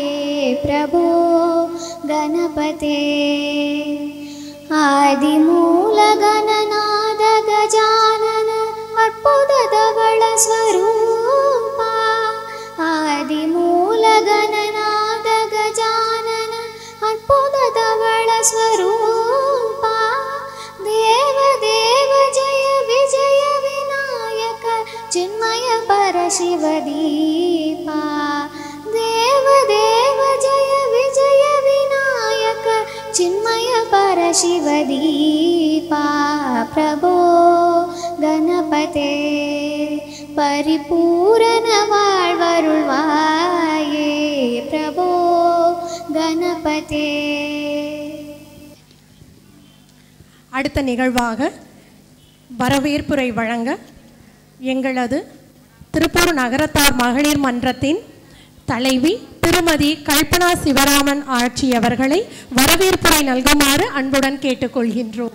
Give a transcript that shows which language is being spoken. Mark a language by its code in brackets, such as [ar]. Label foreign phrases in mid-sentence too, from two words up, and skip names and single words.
[sa] प्रभो गणपते आदिमूल गणनाथ गजानन अद्भुत धवल स्वरूपा. आदिमूल गणनाथ गजानन अद्भुत धवल स्वरूपा. देव देव जय विजय विनायक चिन्मय परशिवदीपा. देव देव जय विजय विनायक चिन्मय परशिवदीपा. प्रभो गणपते परिपूर्ण வாழ்வருள்வாயே. प्रभो गणपते. [ta] அடுத்த நிகழ்வாக வரவேற்புரை வழங்க எங்களது திருப்பூர் நகரத்தார் மகளிர் மன்றத்தின் தலைவி திருமதி கல்பனா சிவராமன் ஆட்சி அவர்களை வரவேற்புரை நல்குமாறு அன்புடன் கேட்டுக்கொள்கின்றோம்.